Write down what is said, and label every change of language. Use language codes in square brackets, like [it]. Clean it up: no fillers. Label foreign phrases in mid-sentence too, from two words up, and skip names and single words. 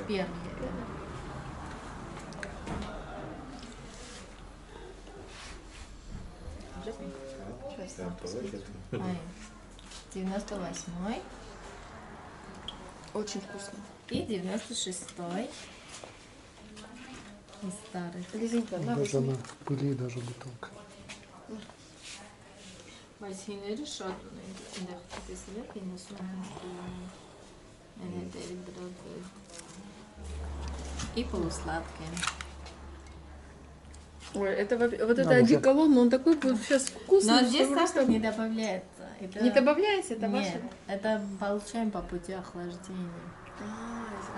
[ru] Первый. Да. 98 Очень вкусно. и 96 из старых. Лизонька, на, Даже возьми. на пыли даже бутылка. [hy] Բայց հիները շատ ունենք, այնտեղ տեսել եք 90-ին այնտեղի դրած [ru] и полусладкие. Ой, это вот Да, это уже. одеколон, но он такой будет сейчас вкусный. Но что здесь просто- сахар не добавляется. Это... Не добавляйся, это Нет, ваше. это получаем по пути охлаждения. А,